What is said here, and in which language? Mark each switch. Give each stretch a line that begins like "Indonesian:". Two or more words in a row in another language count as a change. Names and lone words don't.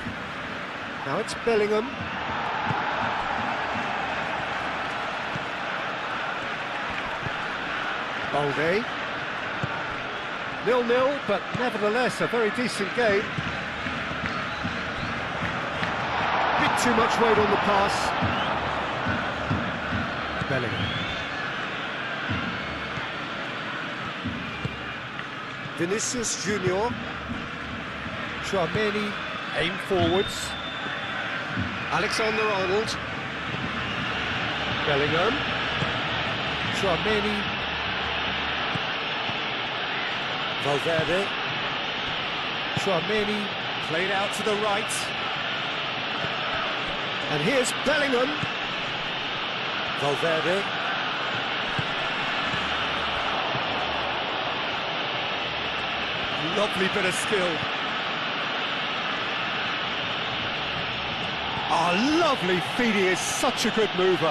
English: Now it's Bellingham. Balde. 0-0, but nevertheless a very decent game. Bit too much weight on the pass. Bellingham. Vinicius Junior. Tchouaméni, aim forwards. Alexander-Arnold. Bellingham. Tchouaméni. Valverde. Tchouaméni, played out to the right. And here's Bellingham. Valverde. Lovely bit of skill. Oh, lovely feet, he is such a good mover.